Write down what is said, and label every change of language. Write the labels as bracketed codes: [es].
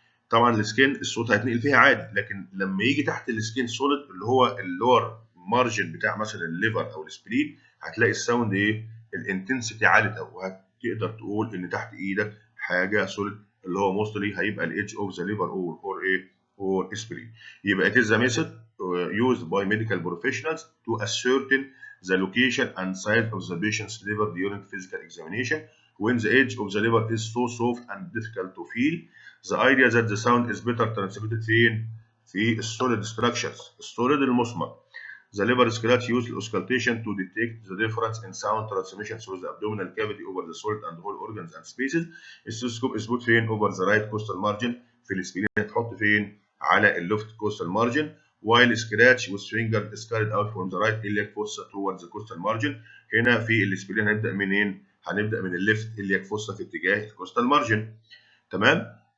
[ar] طبعا السكين الصوت هيتنقل فيها عادي، لكن لما يجي تحت السكين سوليد اللي هو اللور مارجن بتاع مثلا الليفر او السبلين، هتلاقي الساوند ايه؟ الانتنسيتي عاليه قوي، وهتقدر تقول ان تحت ايدك حاجه سوليد، اللي هو موستلي هيبقى الايدج اوف ذا ليفر اور ايه؟ اور سبلين. [en] يبقى it is a method used by medical professionals to ascertain the location and size of the patient's liver during physical examination when the edge of the liver is so soft and difficult to feel. The idea that the sound is better transmitted [ar] فين؟ في السوليد [en] structures، [ar] السوليد المصمت. [en] The liver scratch used auscultation to detect the difference in sound transmission through the abdominal cavity over the solid and whole organs and spaces. السيسكوب is put فين؟ over the right costal margin. [ar] في الاسبلين هتحط فين؟ على الليفت costal margin. [en] While scratch with finger is carried out from the right iliac fossa towards the costal margin. [ar] هنا في الاسبلين هنبدأ منين؟ هنبدأ من الليفت iliac fossa في اتجاه الكوستال مارجن، تمام.